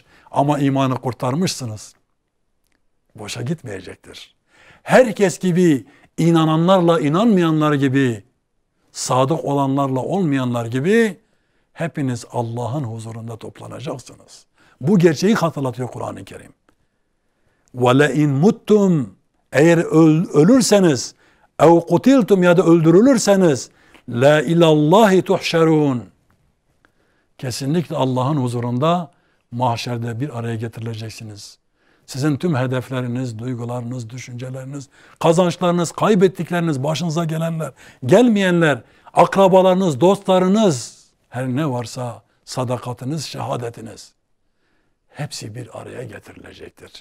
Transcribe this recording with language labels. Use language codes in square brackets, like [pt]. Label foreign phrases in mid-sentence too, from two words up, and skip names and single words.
[tr] Ama imanı kurtarmışsınız. Boşa gitmeyecektir. Herkes gibi, inananlarla inanmayanlar gibi, sadık olanlarla olmayanlar gibi hepiniz Allah'ın huzurunda toplanacaksınız. Bu gerçeği hatırlatıyor Kur'an-ı Kerim. [ar] وَلَاِنْ مُتُّمْ. [tr] Eğer ölürseniz, [ar] اَوْ قُتِلْتُمْ [tr] ya da öldürülürseniz, [ar] لَا اِلَى اللّٰهِ تُحْشَرُونَ. [tr] Kesinlikle Allah'ın huzurunda mahşerde bir araya getirileceksiniz. Sizin tüm hedefleriniz, duygularınız, düşünceleriniz, kazançlarınız, kaybettikleriniz, başınıza gelenler, gelmeyenler, akrabalarınız, dostlarınız, her ne varsa sadakatiniz, şehadetiniz, hepsi bir araya getirilecektir.